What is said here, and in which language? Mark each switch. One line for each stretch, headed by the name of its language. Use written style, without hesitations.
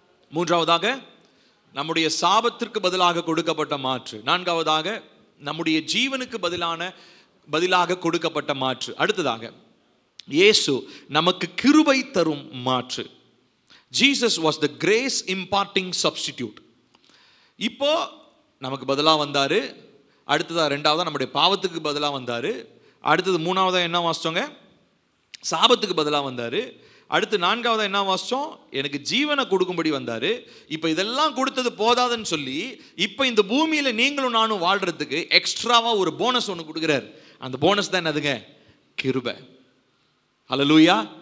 Tamil: மூன்றாவதாக நம்முடைய சாபத்திற்கு பதிலாக கொடுக்கப்பட்ட மாற்று. நான்காவதாக நம்முடைய ஜீவனுக்கு பதிலாக கொடுக்கப்பட்ட மாற்று. அடுத்ததாக இயேசு நமக்கு கிருபை தரும் மாற்று.
English: Jesus was the grace imparting substitute.
Tamil: இப்போ நமக்கு பதிலாக வந்தாரு. அடுத்ததா ரெண்டாவதா நம்முடைய பாவத்துக்கு பதிலாக வந்தாரு. அடுத்தது மூணாவதா என்ன வாசிச்சோங்க? சாபத்துக்கு பதிலாக வந்தாரு. அடுத்து நான்காவதா என்ன வாசிச்சோம்? எனக்கு ஜீவனை கொடுக்கும்படி வந்தாரு. இப்போ இதெல்லாம் கொடுத்தது போதாதுன்னு சொல்லி இப்போ இந்த பூமியில நீங்களும் நானும் வாழ்றதுக்கு எக்ஸ்ட்ராவா ஒரு போனஸ் ஒன்று கொடுக்குறாரு. அந்த போனஸ் தான் என்னதுங்க? கிருபை. ஹல்லேலூயா.